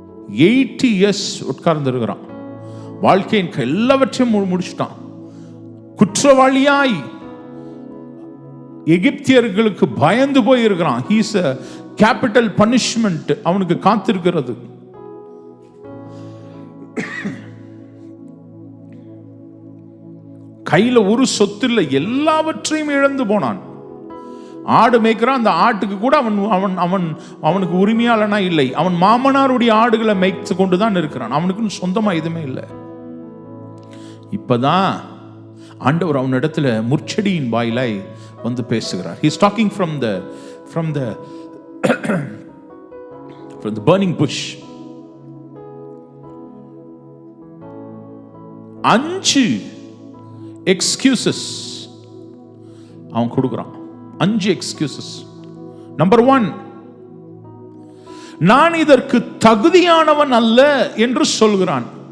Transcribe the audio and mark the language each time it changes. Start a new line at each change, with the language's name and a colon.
Tamil: 80 years உட்கார்ந்து இருக்கிறான். வாழ்க்கையின் எல்லாவற்றையும் முடிச்சுட்டான். குற்றவாளியாய் எகிப்தியர்களுக்கு பயந்து போய் இருக்கிறான்.
English: he is a capital punishment
Tamil: அவனுக்கு காத்திருக்கிறது. கையில ஒரு சொத்து இல்லை, எல்லாவற்றையும் இழந்து போனான். ஆடு மேய்க்கிறான், அந்த ஆட்டுக்கு கூட அவனுக்கு உரிமையாளனா இல்லை. அவன் மாமனாருடைய ஆடுகளை மேய்த்து கொண்டுதான் இருக்கிறான். அவனுக்கு சொந்தமா எதுவுமே இல்லை. இப்பதான் ஆண்டவர் அவன் இடத்துல முற்செடியின் வாயிலாய் பேசுகிறார்.
English: he is talking from the burning bush.
Tamil: 5 excuses அவன் கொடுக்கிறான். 5 excuses. நம்பர் 1, நான் இதற்கு தகுதியானவன் அல்ல என்று சொல்கிறான்.